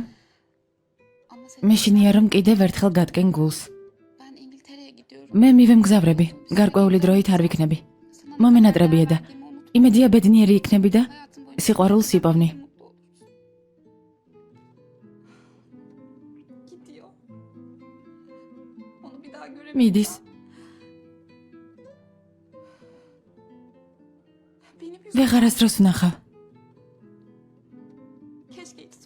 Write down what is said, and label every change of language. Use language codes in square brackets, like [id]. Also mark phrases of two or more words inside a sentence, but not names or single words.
[tr] ama sen [ka] მეშინია რომ კიდევ ერთხელ გატკენ გულს. [tr] ben İngiltere'ye gidiyorum. [ka] მე მივემგზავრები, გარკვეული დროით არ ვიქნები. მომენატრებია და იმედია ბედნიერი იქნები და [tr] Hayatım boyunca [ka] სიყვარულს იპოვნი. [tr] mutlu olursun. Gidiyor. Onu bir daha göremeyeceğim. [ka] მიდის. [tr] Beni bir [ka] ვეღარასდროს ვნახავ. [tr] keşke hiç